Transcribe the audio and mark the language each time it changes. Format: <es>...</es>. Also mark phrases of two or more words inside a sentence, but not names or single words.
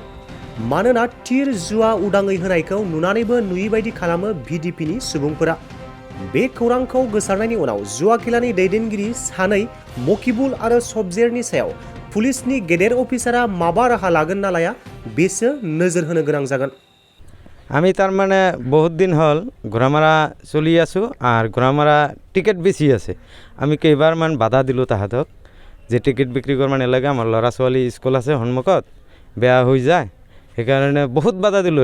<brx>मानोना थिर जुवा उदाङै होनायखौ नुनानैबो नुयैबायदि खालामो VDPनि सुबुंफोरा। बे खौरांखौ गोसारनायनि उनाव जुवा खेलानि दैदेनगिरि सानै मकिबुल आरो सबजेरनि सायाव पुलिसनि गेदेर अफिसारा माबा राहा लागोन ना लाया बेसो नोजोर होनो गोनां जागोन।</brx> <bn>আমি তার মানে বহুত দিন হল ঘোরামারা চলি আছোঁ আর ঘোরামারা টিকেট বেছি আছে।</bn> <as>আমি কেইবাৰমান বাধা দিলোঁ তাহাঁতক যে টিকেট বিক্ৰী কৰিব নালাগে, আমাৰ ল'ৰা ছোৱালী স্কুল আছে সন্মুখত, বেয়া হৈ যায়, সেইকাৰণে বহুত বাধা দিলোঁ।</as>